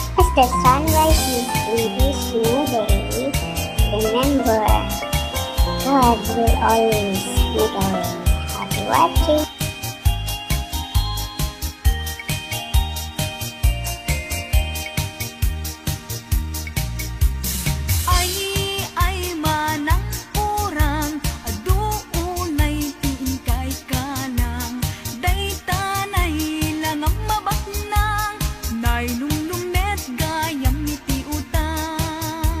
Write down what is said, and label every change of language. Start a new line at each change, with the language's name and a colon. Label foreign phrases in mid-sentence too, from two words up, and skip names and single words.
English: the sunrise is smoother, remember, God will always make a way. Happy watching!
Iloko: Ay manang urang, aduunay tingkay kanang, daytanay lang ang mabaknang, nailulumet gayam iti utang.